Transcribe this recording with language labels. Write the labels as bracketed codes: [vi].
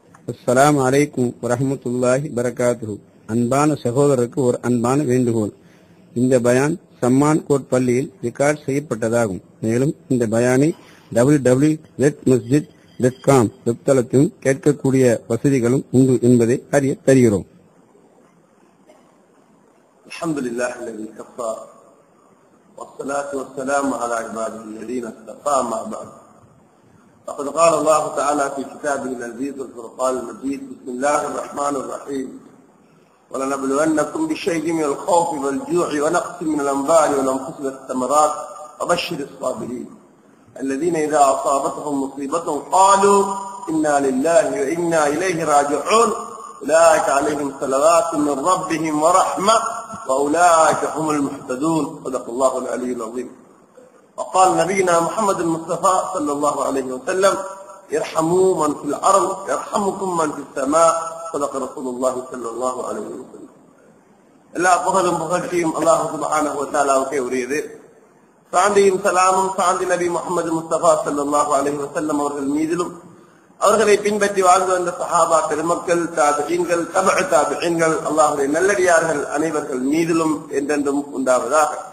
[ta] அஸ்ஸலாமு அலைக்கும் வரஹ்மத்துல்லாஹி பரகாத்துஹு. அன்பான சகோதரருக்கு ஒரு அன்பான வேண்டுகோள். இந்த பயான் சம்மான் கோட் பள்ளியில் ரெக்கார்ட் செய்யப்பட்டதாகும். மேலும் இந்த பயானை www.masjid.com வெப்தளத்திலும் கேட்கக்கூடிய வசதிகளும் உண்டு என்பதை அறிய தருகிறோம். [ar] الحمد لله الذي كفى والصلاة والسلام على عباده الذين اصطفى ما بعد. فقد قال الله تعالى في كتابه العزيز والفرقان المجيد: بسم الله الرحمن الرحيم. ولنبلونكم بشيء من الخوف والجوع ونقص من الأنباء والأنفس والثمرات وبشر الصابرين الذين إذا أصابتهم مصيبة قالوا إنا لله وإنا إليه راجعون أولئك عليهم صلوات من ربهم ورحمة وأولئك هم المهتدون. صدق الله العلي العظيم. وقال نبينا محمد المصطفى صلى الله عليه وسلم: ارحموا من في الأرض يرحمكم من في السماء. صدق رسول الله صلى الله عليه وسلم. [ta] எல்லா புகழும் புகழ்ச்சியும் அல்லாஹ் சுப்ஹானஹு வ தஆலாவுக்கே உரியது. சாந்தியும் சலாமும் சாந்தி நபி முஹம்மது முஸ்தபா ஸல்லல்லாஹு அலைஹி வஸல்லம் அவர்கள் மீதிலும் அவர்களை பின்பற்றி வாழ்ந்து வந்த சஹாபா பெருமக்கள், தாபிஈன்கள், தபஅ தாபிஈன்கள், அல்லாஹ்வுடைய நல்லடியார்கள் அனைவர்கள் மீதிலும் என்றென்றும் உண்டாவதாக.